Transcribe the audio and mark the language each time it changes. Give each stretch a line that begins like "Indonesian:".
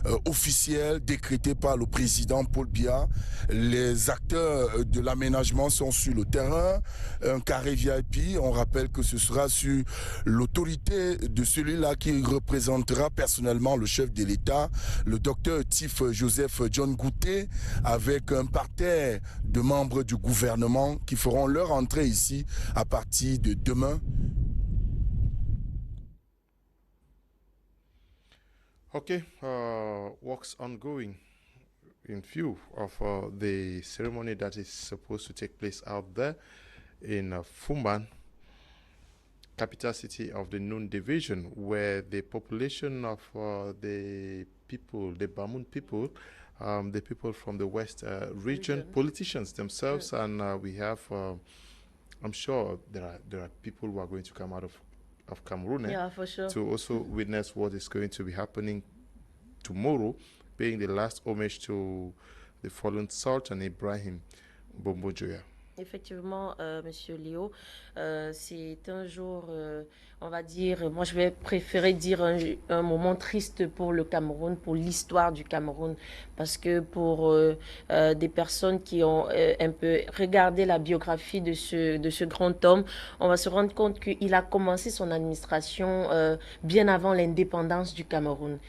French: officiel décrété par le président Paul Biya, les acteurs de l'aménagement sont sur le terrain, un carré VIP, on rappelle que ce sera sur l'autorité de celui-là qui représentera personnellement le chef de l'État, le docteur Tif Joseph John Gouté, avec un parterre de membres du gouvernement qui feront leur entrée ici à partir de demain.
English: Okay, works ongoing in view of the ceremony that is supposed to take place out there in Foumban, capital city of the Noon Division, where the population of the people, the Bamoun people, the people from the West region, politicians themselves, and we have, I'm sure there are people who are going to come out of Cameroon for sure, to also witness what is going to be happening tomorrow, paying the last homage to the fallen Sultan Ibrahim Mbombo Njoya.
French: Effectivement, Monsieur Léo, c'est un jour, on va dire, moi je vais préférer dire un moment triste pour le Cameroun, pour l'histoire du Cameroun, parce que pour des personnes qui ont un peu regardé la biographie de ce grand homme, on va se rendre compte qu'il a commencé son administration bien avant l'indépendance du Cameroun.